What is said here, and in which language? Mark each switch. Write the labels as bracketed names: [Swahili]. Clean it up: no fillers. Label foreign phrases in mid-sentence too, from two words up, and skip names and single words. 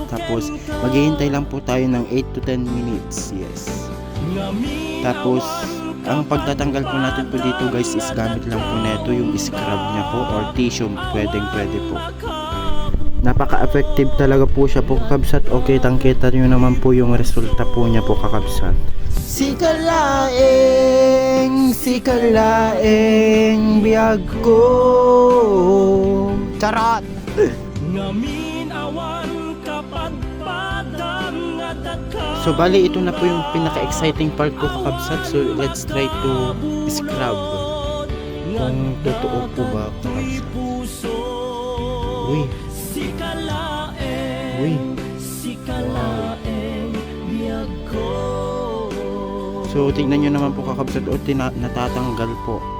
[Filipino] Tapos maghihintay lang po tayo ng [English] 8 to 10 minutes. [Filipino] Yes. Tapos ang pagtatanggal po natin po dito guys is gamit lang po neto yung scrub niya po or tissue, pwede po. Napaka-effective talaga po siya po kakabsat. Okay, tangkita nyo naman po yung resulta po niya po kakabsat. [Iloko] Sikalaeng biyag ko. [Filipino] Charot! So bali ito na po yung pinaka-exciting part ko kakabsat. [English] So let's try to scrub [Filipino] kung totoo po ba kakabsat. Uy. Wow. So tignan nyo naman po kakabsat, o natatanggal po.